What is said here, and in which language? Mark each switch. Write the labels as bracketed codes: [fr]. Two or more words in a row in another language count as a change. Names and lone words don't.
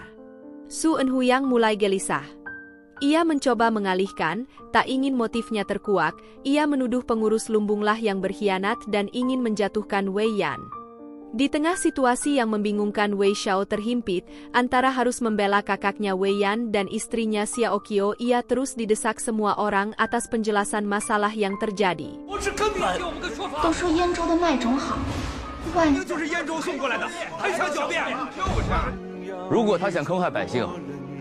[id] Su Enhuyang mulai gelisah. Ia mencoba mengalihkan, tak ingin motifnya terkuak, ia menuduh pengurus lumbunglah yang berkhianat dan ingin menjatuhkan Wei Yan. Di tengah situasi yang membingungkan, Wei Xiao terhimpit, antara harus membela kakaknya Wei Yan dan istrinya Xiao Qiao, ia terus didesak semua orang atas penjelasan masalah yang terjadi. [zh] 都说燕州的麦种好，万就是燕州送过来的，还想狡辩？如果他想坑害百姓，